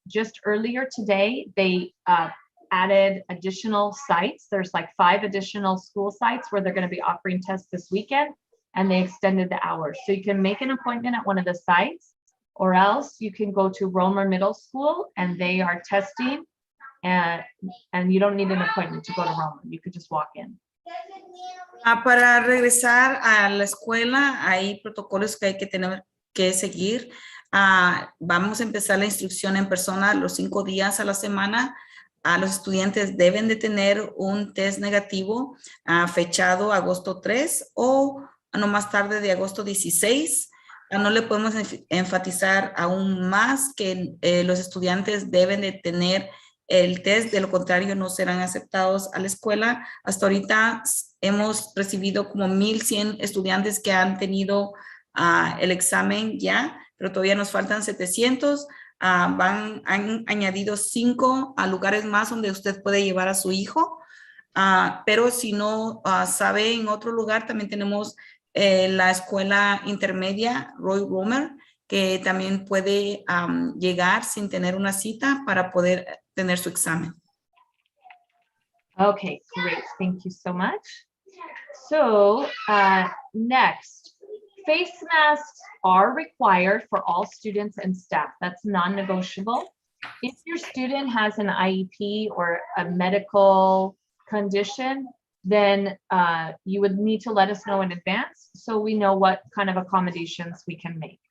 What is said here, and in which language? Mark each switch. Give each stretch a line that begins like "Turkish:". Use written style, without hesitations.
English: Just earlier today, they added additional sites. There's like 5 additional school sites where they're going to be offering tests this weekend. and they extended the hours. So you can make an appointment at one of the sites, or else you can go to Romer Middle School and they are testing, and you don't need an appointment to go to Romer. You could just walk in.
Spanish: Para regresar a la escuela hay protocolos que hay que tener que seguir. Vamos a empezar la instrucción en persona los 5 días a la semana. Los estudiantes deben de tener un test negativo fechado agosto 3 o no más tarde de agosto 16. No le podemos enfatizar aún más que los estudiantes deben de tener el test, de lo contrario no serán aceptados a la escuela. Hasta ahorita hemos recibido como 1,100 estudiantes que han tenido el examen ya, pero todavía nos faltan 700. Han añadido 5 lugares más donde usted puede llevar a su hijo, pero si no sabe en otro lugar, también tenemos la escuela intermedia Roy Romer, que también puede llegar sin tener una cita para poder tener su examen.
English: Okay, great. Thank you so much. So next, face masks are required for all students and staff. That's non-negotiable. If your student has an IEP or a medical condition, then you would need to let us know in advance so we know what kind of accommodations we can make.